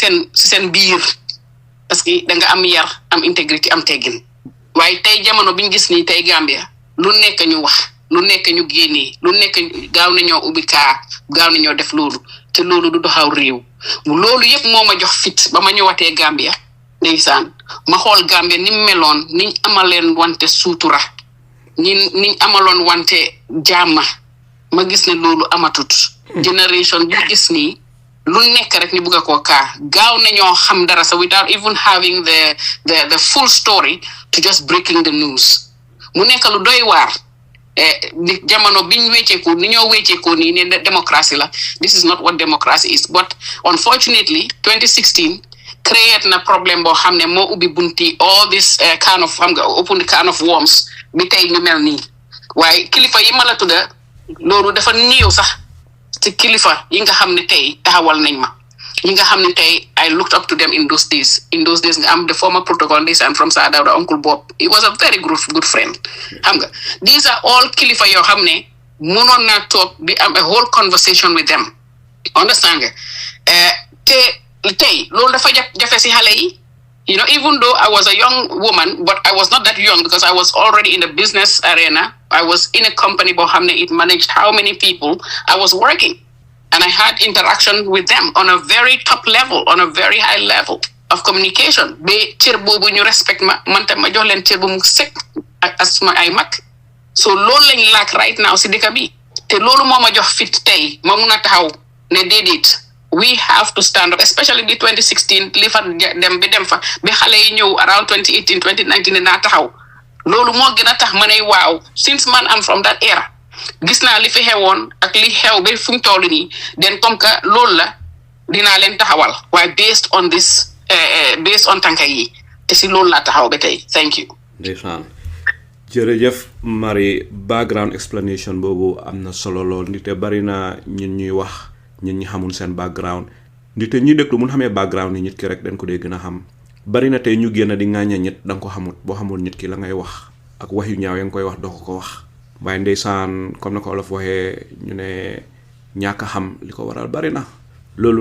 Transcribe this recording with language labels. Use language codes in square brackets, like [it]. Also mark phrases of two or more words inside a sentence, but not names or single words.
[wo] seen biir [fr] parce que [wo] da nga am yar am intégrité am teggin waaye tey jamono biñ gis nii tey Gambia lu nekk ñu wax lu nekk ñu génnee lu nekk gaaw nañoo ubbi kaa gaaw nañoo def loolu te loolu du doxaw réew loolu yëpp moo ma jox fit ba ma ñëwatee Gambia ndeysaan ma xool Gambia ni meloon niñ amaleen wante suutura niñ amaloon wante jàmma ma gis ne loolu amatut génération bi gis nii lu nekk rek ñu bëgg ko kaa gaaw nañoo xam dara sa [en] without even having the full story to just breaking the news [wo] mu nekk lu doy waar ni jamono biñ wécceeku ni ñoo wécceeku nii ne démocratie la [en] this is not what democracy is [wo] but unfortunately 2016 create na problème boo xam ne moo ubbi bunti [en] all this kind of [wo] xam nga [en] open the kind of worms [wo] bi tey ñu mel nii waaye kilifa yi ma la tudda loolu dafa néew sax ci kilifa yi nga xam ne tey taxawal nañ ma yi nga xam ne tey [en] I looked up to them in those days [wo] nga am [en] the former protocol this and from Sir Dawda uncle Bob he was a very good friend [wo] xam nga [en] these are all [wo] kilifa yoo xam ne mënoon naa toog di am [en] a whole conversation with them [wo] understand nga te tey loolu dafa jafe si xale yi [en] you know even though I was a young woman but I was not that young because I was already in the business arena I was in a company [wo] boo xam ne [en] it managed how many people I was working and I had interaction with them on a very top level on a very high level of communication [wo] ba cër boobu ñu respect man tam ma jox leen cër bu mu sek as ma ay mag so loolu lañ laak [en] right now [wo] si dëkk bi te loolu moo ma jox fit tey ma mun a taxaw ne déedéet [en] we have to stand up, especially the 2016 [wo] li fa dem fa bi xale yi ñëw around 2018 2019 naa taxaw loolu moo gën a tax ma ne waaw since man [en] am from that era [wo] gis naa li fi xewoon ak li xew ba fu mu toll nii den [fr] comme que [wo] loolu la dinaa leen taxawal waaye [en] based on this based on [wo] tànka yi te si loolu laa taxaw ba tey [en] thank you. [wo] ndeysaan jërëjëf Marie background explanation boobu am na solo lool ndite bari na ñun ñuy wax ñun ñi xamul seen background ndite ñi déglu mun xamee background ni nit ki rek dañ ko dee gën a xam bari na tey ñu génn di ŋàñña nit da nga ko xamut boo xamul nit ki la ngay wax ak wax yu ñaaw ya nga koy wax doo ko wax waaye ndeysaan comme na ko olof waxee ñu ne ñàkk a xam li ko waral bari na loolu